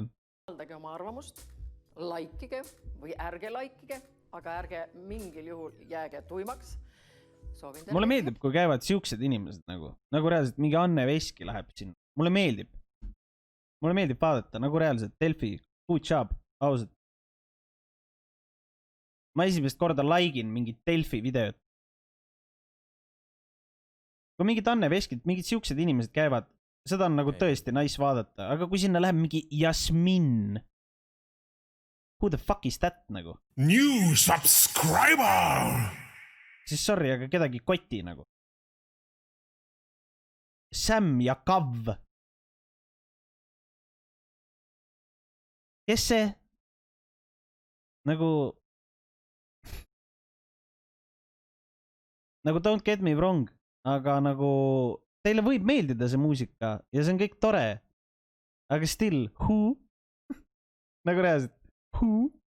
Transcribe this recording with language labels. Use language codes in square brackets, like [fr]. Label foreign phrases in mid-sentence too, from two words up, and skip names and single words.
[et] Avaldage oma arvamust, laikige või ärge laikige, aga ärge mingil juhul jääge tuimaks. Mulle meeldib, kui käivad siuksed inimesed nagu reaalselt mingi Anne Veski läheb sinna. Mulle meeldib vaadata, nagu reaalselt Delfi, [en] good job, [et] ausalt. Ma esimest korda laigin mingit Delfi videot. Kui mingid Anne Veskid, mingid siuksed inimesed käivad, seda on nagu tõesti nice vaadata, aga kui sinna läheb mingi Jasmin, [en] who the fuck is that nagu? New subscriber! [et] Siis sorry, aga kedagi koti nagu. Sam ja Kav. Kes see? [en] Nagu don't get me wrong, [et] aga nagu teile võib meeldida see muusika ja see on kõik tore. [en] Aga still, who? [et] Nagu reaalselt, [en] who?